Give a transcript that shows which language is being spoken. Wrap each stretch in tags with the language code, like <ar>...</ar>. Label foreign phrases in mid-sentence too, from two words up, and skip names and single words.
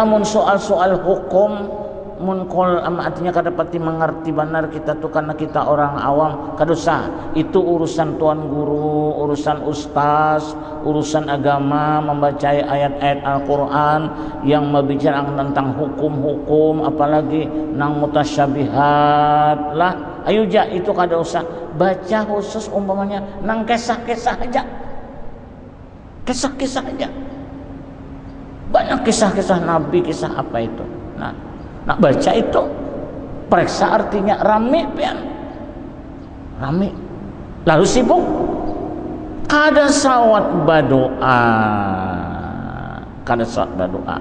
<bjn>Mun soal-soal hukum mun kol artinya kada pati mengerti benar kita tuh, karena kita orang awam kadosa. Itu urusan tuan guru, urusan ustaz, urusan agama, membaca ayat-ayat Al-Quran yang membicarakan tentang hukum-hukum, apalagi nang mutasyabihat lah. Ayo ja, itu kada usah baca khusus umpamanya nang kisah-kisah aja, kisah-kisah aja. Banyak kisah-kisah Nabi, kisah apa itu. Nah, baca itu, periksa artinya, rame pian, rame, lalu sibuk, kada sawat berdoa, kada sawat berdoa.</bjn>